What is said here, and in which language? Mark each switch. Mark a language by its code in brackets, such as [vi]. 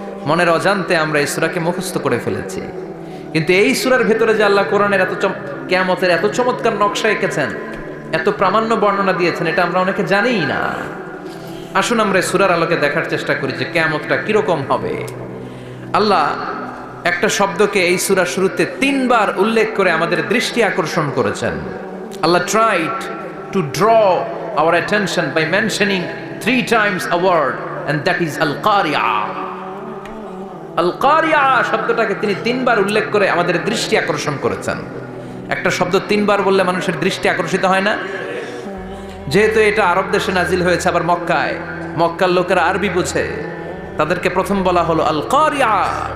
[bn] মনের অজান্তে আমরা এই সূরাকে মুখস্থ করে ফেলেছি। কিন্তু এই সূরার ভেতরে যে আল্লাহ কোরআনের কিয়ামতের এত চমৎকার নকশা এঁকেছেন, এত প্রামাণ্য বর্ণনা দিয়েছেন, এটা আমরা অনেকে জানিই না। আসুন আমরা এই সূরার আলোকে দেখার চেষ্টা করি যে কিয়ামতটা কিরকম হবে। আল্লাহ একটা শব্দকে এই সূরার শুরুতে 3 বার উল্লেখ করে আমাদের দৃষ্টি আকর্ষণ করেছেন। [en] Allah tried to draw our attention by mentioning 3 times a word, and that is al-qari'ah. [bn] al-qari'ah শব্দটাকে তিনি 3 বার উল্লেখ করে আমাদের দৃষ্টি আকর্ষণ করেছেন। একটা শব্দ 3 বার বললে মানুষের দৃষ্টি আকর্ষিত হয় না? যেহেতু এটা আরব দেশে নাজিল হয়েছে, আবার মক্কার লোকেরা আরবি বুঝে, তাদেরকে প্রথম বলা হলো আল কারিয়াহ।